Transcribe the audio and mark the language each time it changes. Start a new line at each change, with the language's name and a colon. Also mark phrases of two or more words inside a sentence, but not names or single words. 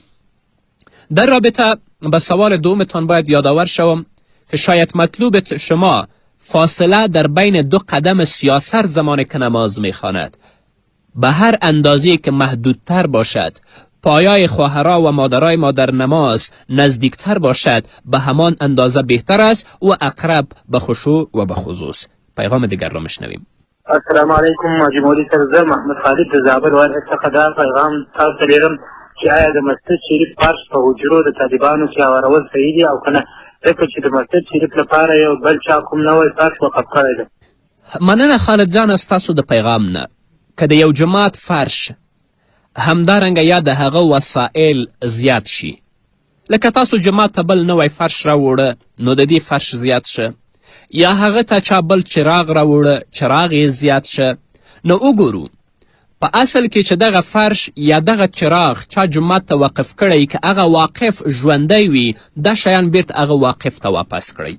Persian: در رابطه به سوال دومتان باید یادآور شوم که شاید مطلوب شما فاصله در بین دو قدم سیاسر زمانی که نماز میخواند به هر اندازه‌ای که محدودتر باشد، پایای خواهرها و مادرای ما در نماز نزدیکتر باشد، به همان اندازه بهتر است و اقرب به خشوع و به خضوع. پیغام دیگر را میشنویم.
Arabic: السلام علیکم
Pashto: ماجی مولوی صاحب، زه محمد خالد د زابل ولایت څخه دا پیغام تاسو ته لیږم چې آیا د مسجد شریف فرش په حجرو د طالبانو کې هوارول صحیح دي او که نه، ځکه چې د مسجد شریف لپاره یو بل چا کوم نوی فرش وقف کړی دی. مننه خالد جان از تاسو د پیغام نه. که د یو جماعت فرش همدارنګه یا د هغه وسایل زیات شي، لکه تاسو جماعت ته بل نوی فرش راوړه نو د دې فرش زیات شه، یا هغه ته چا بل چراغ راوړه چراغ یې زیات شه، نو وګورو په اصل کې چې دغه فرش یا دغه چراغ چا جماعت ته وقف کړی که هغه واقف ژوندی وي، دا شیان بیرته هغه واقف ته واپس کړئ.